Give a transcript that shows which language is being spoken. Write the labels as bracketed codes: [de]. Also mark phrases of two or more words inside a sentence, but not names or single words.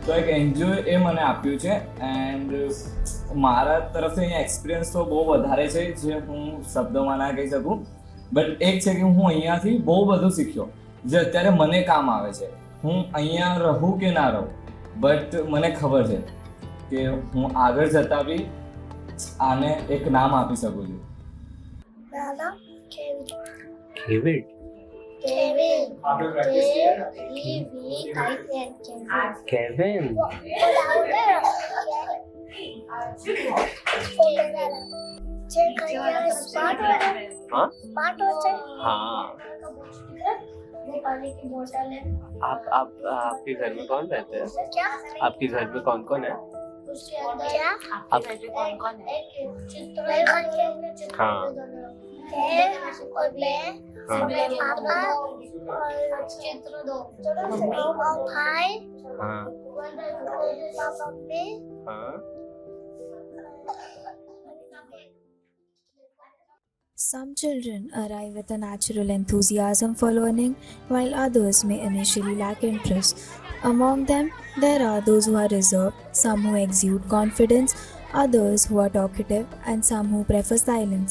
[gu] તો એક એનજીઓ એ મને આપ્યું છે એન્ડ મારા તરફથી અહીંયા એક્સપિરિયન્સ તો બહુ વધારે છે જે હું શબ્દોમાં ના કહી શકું, બટ એક છે કે હું અહીંયાથી બહુ બધું શીખ્યો જે અત્યારે મને કામ આવે છે. હું અહીંયા રહું કે ના રહું, બટ મને ખબર છે કે હું આગળ જતા બી આને એક નામ આપી શકું છું. Nana, Kevin. Kevin. Kevin. Kevin. Kevin. [hi] स्मार्ट हाँ होते हाँ. पानी की बोतल है. आप आपके घर में कौन रहते हैं? क्या आपके घर में कौन कौन है? उसके अंदर क्या आप कौन है? चित्र हाँ. और मैं हाँ. मेरे पापा और चित्र दो और भाई हाँ पापा में हाँ. [en] Some children arrive with a natural enthusiasm for learning, while others may initially lack interest. Among them, there are those who are reserved, some who exude confidence, others who are talkative, and some who prefer silence.